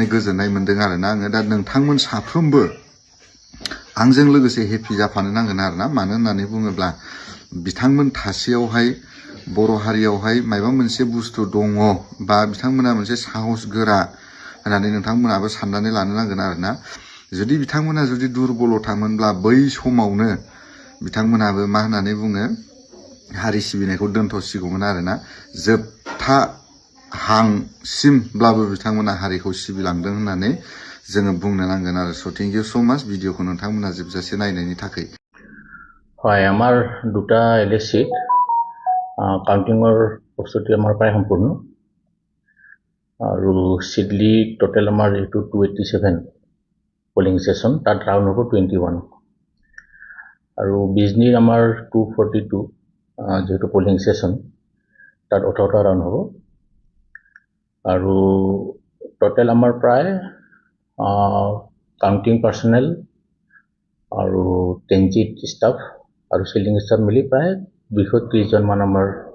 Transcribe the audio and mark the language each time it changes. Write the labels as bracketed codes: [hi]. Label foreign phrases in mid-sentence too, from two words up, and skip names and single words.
[brx] गोजोननाय मोनदों आरोना आङो दा नोंथांमोन साफ्रोमबो आंजों लोगोसे हेपि जाफानो नांगोन आरोना मानो होननानै बुङोब्ला बिथांमोन थासेयावहाय बर' हारियावहाय माबा मोनसे बुस्थु दङ बा बिथांमोना मोनसे साहस गोरा होननानै नोंथांमोनाबो साननानै लानो नांगोन आरोना जुदि बिथांमोना जुदि दुरबलथामोनब्ला बै समावनो बिथांमोनाबो मा होननानै बुङो हारि सिबिनायखौ दोनथ'सिगौमोन आरोना जोबथा हांसिमब्लाबो बिथांमोना हारिखौ सिबिलांदों होननानै जोङो बुंनो नांगोन आरो [en] so thank you so much [brx] ভিডিঅ'खौ नोंथांमोना जोबजासे नायनायनि थाखाय [as] হয় আমাৰ দুটা [en] LA seat [as] কাউন্টিঙৰ প্ৰস্তুতি আমাৰ প্ৰায় সম্পূৰ্ণ আৰু সিডলি টোটেল আমাৰ যেটো 287 [en] polling session [as] তাত ৰাউণ্ড হ'ব 21 আৰু বিজনীৰ আমাৰ 242 যেটো [en] polling session [as] তাত 18টা ৰাউণ্ড হ'ব আৰু টোটেল আমাৰ প্ৰায় [en] counting personnel [as] আৰু [en] transit staff [as] আৰু [en] sealing staff [as] মিলি প্ৰায় 230 জন মান আমাৰ